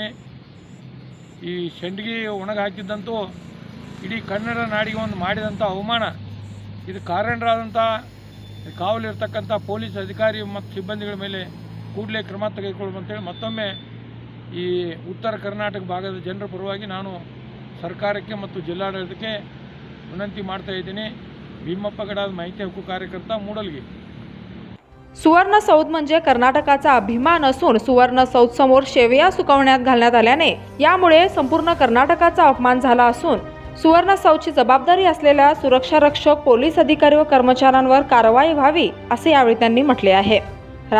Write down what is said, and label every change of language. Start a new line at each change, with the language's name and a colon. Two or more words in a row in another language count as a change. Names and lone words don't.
Kannada: ಈ ಶೆಂಡಿಗೆ ಒಣಗಿ ಹಾಕಿದ್ದಂತೂ ಇಡೀ ಕನ್ನಡ ನಾಡಿಗೆ ಒಂದು ಮಾಡಿದಂಥ ಅವಮಾನ, ಇದು ಕಾರಣರಾದಂಥ ಕಾವಲಿರ್ತಕ್ಕಂಥ ಪೊಲೀಸ್ ಅಧಿಕಾರಿ ಮತ್ತು ಸಿಬ್ಬಂದಿಗಳ ಮೇಲೆ ಕೂಡಲೇ ಕ್ರಮ ತೆಗೆದುಕೊಳ್ಳುವಂತೇಳಿ ಮತ್ತೊಮ್ಮೆ ಈ ಉತ್ತರ ಕರ್ನಾಟಕ ಭಾಗದ ಜನರ ಪರವಾಗಿ ನಾನು ಸರ್ಕಾರಕ್ಕೆ ಮತ್ತು ಜಿಲ್ಲಾಡಳಿತಕ್ಕೆ विनंती ಮಾಡ್ತಾ ಇದ್ದೀನಿ।
Marathi: भीमप्पा गडाद माहिती हक्क कार्यकर्ता मूडलगी। सुवर्ण सौध म्हणजे कर्नाटकाचा अभिमान असून सुवर्ण सौध समोर शेवया सुकवण्यात घालण्यात आल्याने यामुळे संपूर्ण कर्नाटकाचा अपमान झाला असून सुवर्ण सौधची जबाबदारी असलेल्या सुरक्षा रक्षक, पोलीस अधिकारी व कर्मचाऱ्यांवर कारवाई व्हावी असे यावेळी त्यांनी म्हटले आहे।